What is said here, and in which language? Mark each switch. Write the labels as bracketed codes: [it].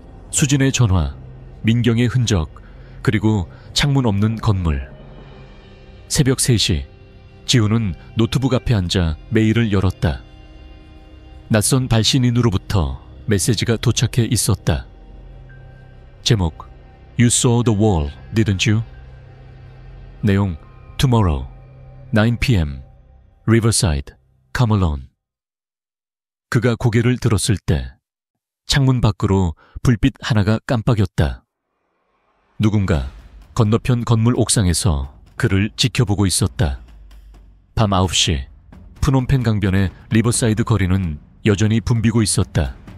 [ko] 수진의 전화, 민경의 흔적, 그리고 창문 없는 건물. 새벽 3시, 지훈은 노트북 앞에 앉아 메일을 열었다. 낯선 발신인으로부터 메시지가 도착해 있었다. [en] 제목, You saw the wall, didn't you? 내용, Tomorrow, 9 p.m. Riverside, come alone. [ko] 그가 고개를 들었을 때 창문 밖으로 불빛 하나가 깜빡였다. 누군가 건너편 건물 옥상에서 그를 지켜보고 있었다. 밤 9시, 푸놈펜 강변의 리버사이드 거리는 여전히 붐비고 있었다.